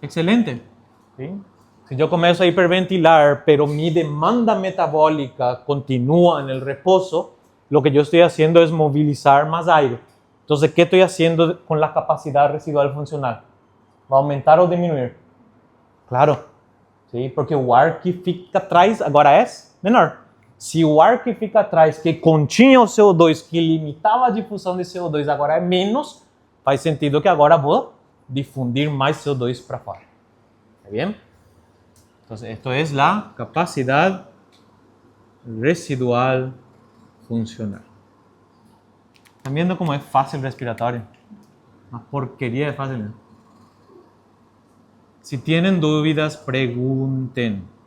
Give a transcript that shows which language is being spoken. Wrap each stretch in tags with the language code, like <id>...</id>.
<es>Excelente. ¿Sí? Si yo comienzo a hiperventilar, pero mi demanda metabólica continúa en el reposo, lo que yo estoy haciendo es movilizar más aire. Entonces, ¿qué estoy haciendo con la capacidad residual funcional? ¿Va a aumentar o disminuir? Claro, ¿sí?</es> <pt>Porque o ar que fica atrás agora é menor. Se o ar que fica atrás, que continha o CO2, que limitava a difusão de CO2, agora é menos, faz sentido que agora vou difundir mais CO2 para fora.</pt> <es>¿Está bien? Entonces, esto es la capacidad residual funcional. ¿Están viendo cómo es fácil respiratorio? Una porquería de fácil, ¿no? Si tienen dudas, pregunten.</es>